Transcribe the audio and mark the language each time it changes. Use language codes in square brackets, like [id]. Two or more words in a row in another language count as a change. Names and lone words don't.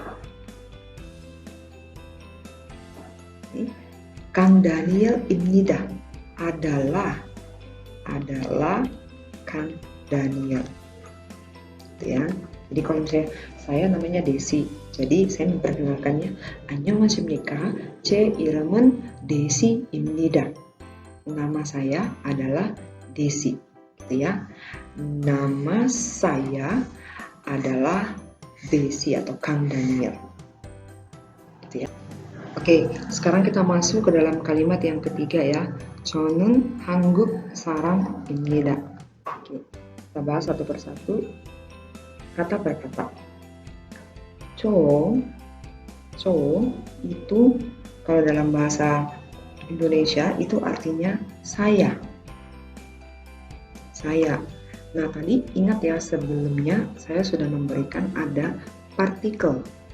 [id] Kang Daniel imnida adalah Kang Daniel, gitu ya. Jadi kalau misalnya saya namanya Desi, jadi saya memperkenalkannya [ko] 안녕하십니까, 제 이름은 데시입니다. [id] Nama saya adalah Desi, gitu ya. Nama saya adalah Desi atau Kang Daniel, gitu ya. Oke, sekarang kita masuk ke dalam kalimat yang ketiga ya. [ko] 저는 한국 사람입니다. [id] Oke, kita bahas satu persatu, kata per kata. Co itu kalau dalam bahasa Indonesia itu artinya saya. Nah, tadi ingat ya, sebelumnya saya sudah memberikan ada partikel.